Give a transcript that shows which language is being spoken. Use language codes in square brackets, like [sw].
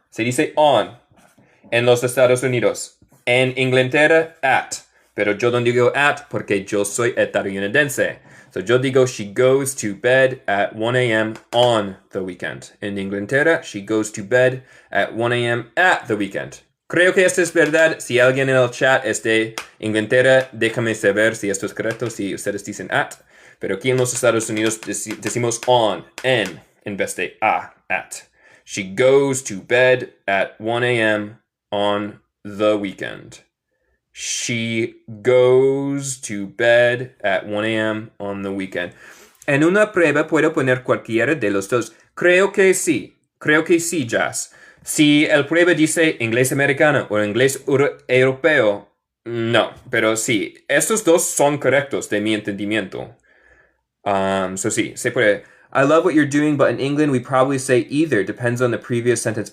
[es] Se dice on en los Estados Unidos. En Inglaterra, at. Pero yo no digo at porque yo soy estadounidense. So yo digo [en] she goes to bed at 1 a.m. on the weekend. En Inglaterra, she goes to bed at 1 a.m. at the weekend. [es] Creo que esto es verdad. Si alguien en el chat es de Inglaterra, déjame saber si esto es correcto, si ustedes dicen at. Pero aquí en los Estados Unidos decimos on, en vez de at. [en] She goes to bed at 1 a.m. on the weekend. She goes to bed at 1 a.m. on the weekend. [es] En una prueba puedo poner cualquiera de los dos. Creo que sí, Jazz. Si el prueba dice inglés americano o inglés europeo, no. Pero sí, estos dos son correctos de mi entendimiento. So sí, se puede. [en] I love what you're doing, but in England we probably say either. Depends on the previous sentence.